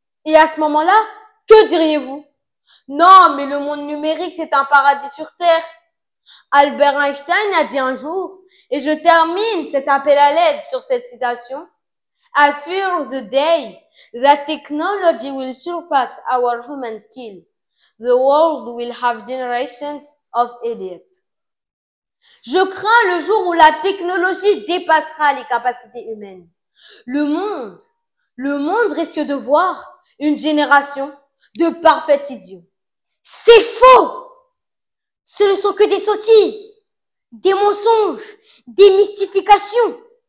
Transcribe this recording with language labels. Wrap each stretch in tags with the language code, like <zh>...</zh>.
<fr>Et à ce moment-là, que diriez-vous? Non, mais le monde numérique, c'est un paradis sur Terre. Albert Einstein a dit un jour Et je termine cet appel à l'aide sur cette citation.</fr> <en>I fear the day that technology will surpass our human skill. The world will have generations of idiots.</en> <fr>Je crains le jour où la technologie dépassera les capacités humaines. Le monde risque de voir une génération de parfaits idiots. C'est faux! Ce ne sont que des sottises, des mensonges, des mystifications.</fr>